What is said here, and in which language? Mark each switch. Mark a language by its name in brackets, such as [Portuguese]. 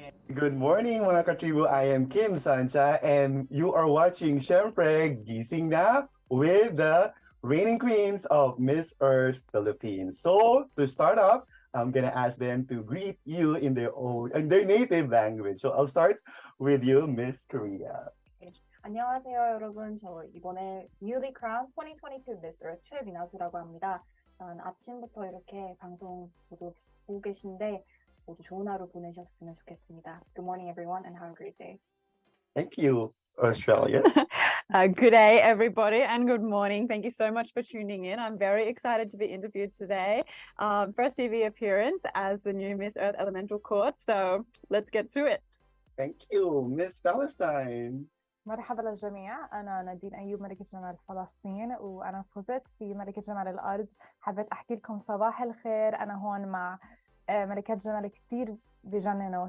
[English] Good morning [Filipino] mga katribu, [English] I am Kim Sancha and you are watching [Filipino] syempre [English] Gising Na with the reigning queens of Miss Earth Philippines. So to start off, I'm gonna ask them to greet you in their native language. So I'll start with you, Miss Korea. [Korean] 안녕하세요 여러분. 저 이번에 [English] Newly Crowned [Korean] 2022 Miss Earth 최민아수라고 합니다. 아침부터 이렇게 방송 모두 보고 계신데 모두 좋은 하루 보내셨으면 좋겠습니다. [English] Good morning everyone and have a great day. Thank you, Australia. Good day, everybody, and good morning. Thank you so much for tuning in. I'm very excited to be interviewed today. First TV appearance as the new Miss Earth Elemental Court, so let's get to it. Thank you, Miss Palestine. [Arabic] مرحبا للجميع. أنا نادين أيوب ملكة جمال فلسطين وأنا فزت في ملكة جمال الأرض. حبيت أحكي لكم صباح الخير. أنا هون مع ملكة جمال كتير بجننوا.